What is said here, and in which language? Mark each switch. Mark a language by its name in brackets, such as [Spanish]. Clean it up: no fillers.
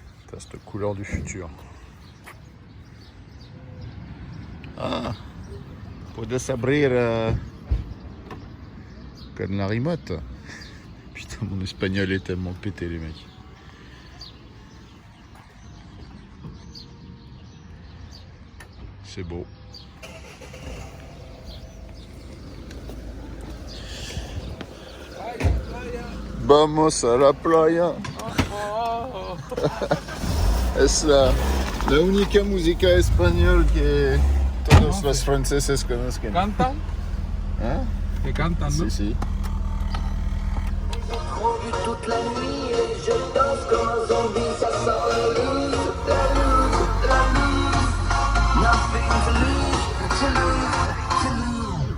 [French] C'est cette couleur du futur. [Spanish] Ah, puedes abrir con la remote. [French] Putain, mon espagnol est tellement pété, les mecs. C'est beau. [Spanish] Vamos a la playa. Es la única música española que todos los franceses conocen. ¿Cantan? ¿Eh? Que cantan, ¿no? Sí, sí. [French] Toute la nuit et je danse comme un zombie, ça sent la loose, la loose, la loose. [English] Nothing to lose, to lose, to lose.